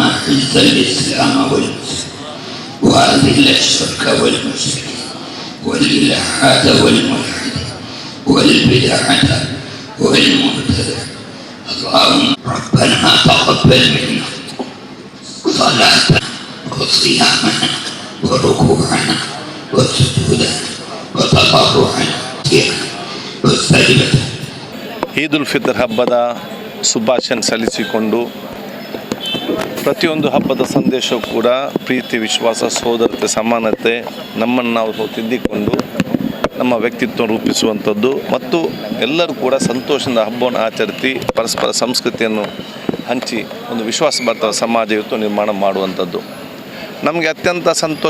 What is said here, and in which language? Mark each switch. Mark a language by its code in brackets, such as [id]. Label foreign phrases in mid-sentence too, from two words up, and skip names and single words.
[ar] أعز الإسلام والمسلمين وأذل الشرك والمشركين والإلحاد والملحد والبدعة والمبتدع اللهم ربنا تقبل منا صلاتنا وصيامنا وركوعنا وسجودنا وتضرعنا واستجبتنا. [kn] ಈದ್ ಉಲ್ ಫಿತರ್ ಹಬ್ಬದ ಶುಭಾಶಯ ಸಲ್ಲಿಸಿಕೊಂಡು ಪ್ರತಿಯೊಂದು ಹಬ್ಬದ ಸಂದೇಶವೂ ಕೂಡ ಪ್ರೀತಿ, ವಿಶ್ವಾಸ, ಸೋದರತೆ, ಸಮಾನತೆ ನಮ್ಮನ್ನು ನಾವು ತಿದ್ದಿಕೊಂಡು ನಮ್ಮ ವ್ಯಕ್ತಿತ್ವ ರೂಪಿಸುವಂಥದ್ದು ಮತ್ತು ಎಲ್ಲರೂ ಕೂಡ ಸಂತೋಷದಿಂದ ಹಬ್ಬವನ್ನು ಆಚರಿಸಿ ಪರಸ್ಪರ ಸಂಸ್ಕೃತಿಯನ್ನು ಹಂಚಿ ಒಂದು ವಿಶ್ವಾಸಭರಿತ ಸಮಾಜ ಇವತ್ತು ನಿರ್ಮಾಣ ಮಾಡುವಂಥದ್ದು ನಮಗೆ ಅತ್ಯಂತ ಸಂತೋಷ.